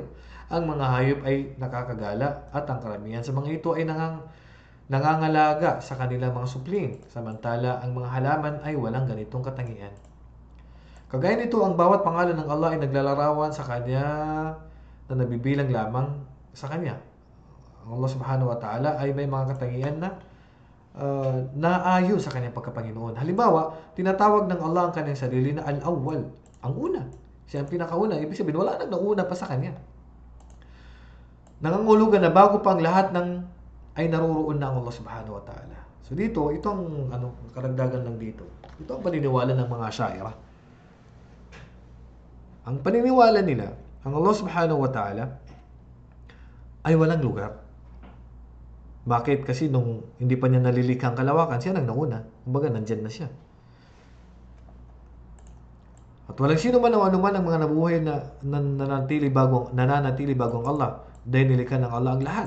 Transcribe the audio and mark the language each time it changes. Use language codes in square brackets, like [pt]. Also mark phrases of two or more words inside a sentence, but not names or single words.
[tl] Ang mga hayop ay nakakagala at ang karamihan sa mga ito ay nangangalaga sa kanilang mga supling, samantala ang mga halaman ay walang ganitong katangian. Kagaya nito, ang bawat pangalan ng Allah ay naglalarawan sa Kanya na nabibilang lamang sa Kanya. Ang Allah [ar] سبحانه وتعالى [tl] ay may mga katangian na naayon sa Kanyang pagkapanginoon. Halimbawa, tinatawag ng Allah ang Kanyang sarili na al-awwal, ang una. Siya ang pinakauna, ibig sabihin wala nang nauna pa sa Kanya. Nangangulugan na bago pang lahat ay naroroon na ang Allah [ar] سبحانه وتعالى. [tl] So dito, ito ang karagdagan lang dito. Ito ang paniniwala ng mga Asy'ariyah. Ang paniniwala nila, ang Allah [ar] سبحانه وتعالى [tl] ay walang lugar. Bakit? Kasi nung hindi pa niya nalilikha ang kalawakan, siya nang nauna. Kumbaga, nandyan na siya. At walang sino man o anuman ang mga nabuhay na nananatili bago ang Allah dahil nilikha ng Allah ang lahat.